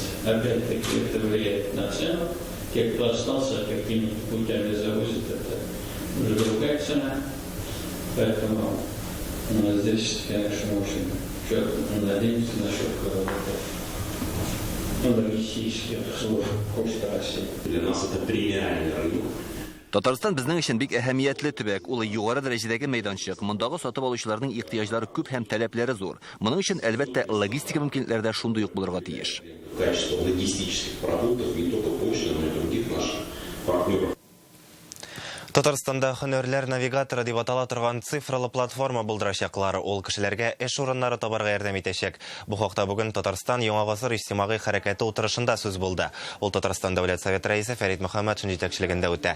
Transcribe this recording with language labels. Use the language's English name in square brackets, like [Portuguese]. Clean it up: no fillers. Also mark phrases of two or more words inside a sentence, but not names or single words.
[Russian] Опять-таки это влияет на цену. Те, кто остался, какими-то путями завозят, это уже другая цена. Поэтому здесь, конечно, очень надеемся насчет логистических служб Почты России. Для нас это премиальный рынок. [Tatar] Татарстан безнең өчен бик әһәмиятле төбәк. Ул югары дәрәҗәдәге мәйданчык. Мондагы сатып алучыларның ихтыяҗлары күп һәм таләпләре зур. Моның өчен әлбәттә логистика мөмкинлекләре дә шундый ук булырга тиеш. [Russian] Качество логистических продуктов не только почты, но и других наших партнеров. [Tatar] Татарстанда һөнәрләр навигаторы дип атала торган цифрлы платформа булдырачаклар. Ул кешеләргә эш урыннары табарга ярдәм итәчәк. Бу хакта бүген Татарстан Яңа гасыр иҗтимагый хәрәкәте утырышында сүз булды. Ул Татарстан Дәүләт Совет рәисе Фәрит Мөхәммәтшин җитәкчелегендә үтә.